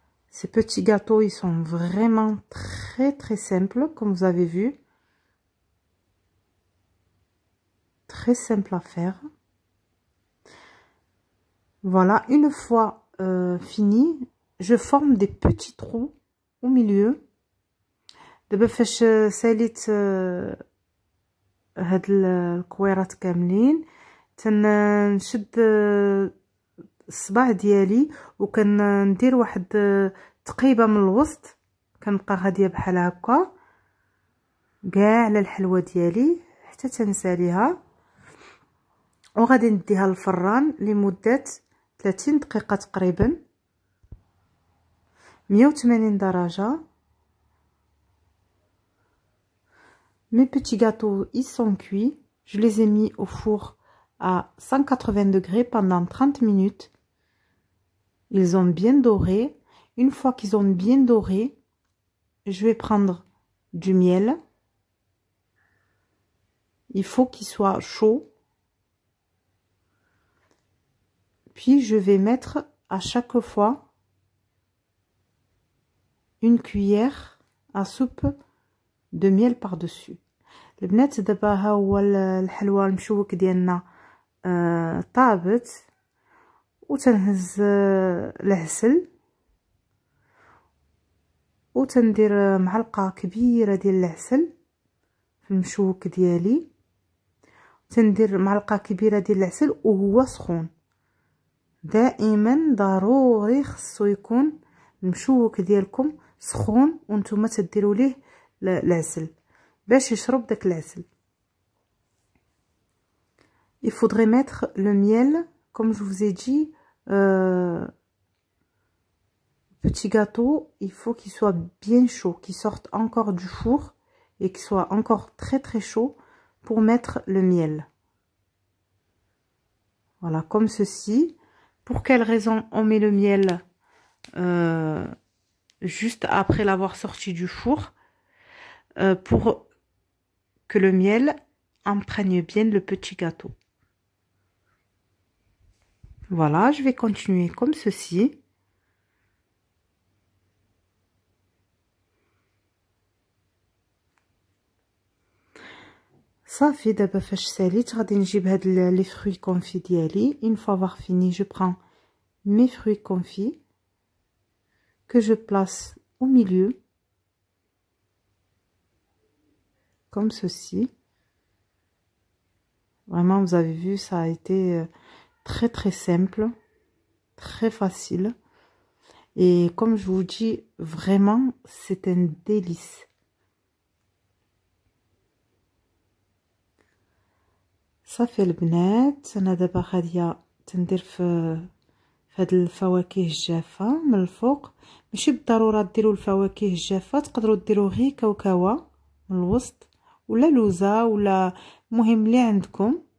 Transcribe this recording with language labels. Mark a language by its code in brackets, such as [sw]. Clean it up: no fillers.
[fr] Ces petits gâteaux, ils sont vraiment très simples, comme vous avez vu. Très simple à faire. Voilà, une fois fini, je forme des petits trous au milieu. [ar] دابا فاش ساليت هاد الكويرات كاملين، تنشد الصباع ديالي وكندير واحد تقيبه من الوسط، كنبقى غاديه بحال هكا كاع على الحلوه ديالي حتى تنساليها، وغادي نديها للفران لمده 30 دقيقه تقريبا، 180 درجه. [fr] Mes petits gâteaux, ils sont cuits. Je les ai mis au four à 180 degrés pendant 30 minutes. Ils ont bien doré. Une fois qu'ils ont bien doré, je vais prendre du miel. Il faut qu'il soit chaud. Puis je vais mettre à chaque fois une cuillère à soupe de miel par-dessus. [ar] البنات دابا ها هو الحلوى المشوك ديالنا طابت، وتنهز العسل وتندير معلقه كبيره ديال العسل في المشوك ديالي، تندير معلقه كبيره ديال العسل وهو سخون. دائما ضروري خصو يكون المشوك ديالكم سخون وانتم تديروا ليه العسل باش يشرب داك العسل. [fr] Il faudrait mettre le miel, comme je vous ai dit, petit gâteau, il faut qu'il soit bien chaud, qu'il sorte encore du four et qu'il soit encore très chaud pour mettre le miel. Voilà, comme ceci. Pour quelle raison on met le miel juste après l'avoir sorti du four? Pour que le miel imprègne bien le petit gâteau. Voilà, je vais continuer comme ceci. [ar] صافي دابا فاش ساليت غادي نجيب هاد لي fruits confits ديالي. [fr] Une fois avoir fini, je prends mes fruits confits que je place au milieu comme ceci. Vraiment, vous avez vu, ça a été très simple, très facile. Et comme je vous dis, vraiment, c'est un délice. [ar] صافي البنات، انا دابا غاديه تندير في هاد الفواكه الجافه من الفوق. ماشي بالضروره ديروا الفواكه الجافه، تقدروا ديروا غير كاوكاوه من الوسط ولا لوزه ولا المهم اللي عندكم.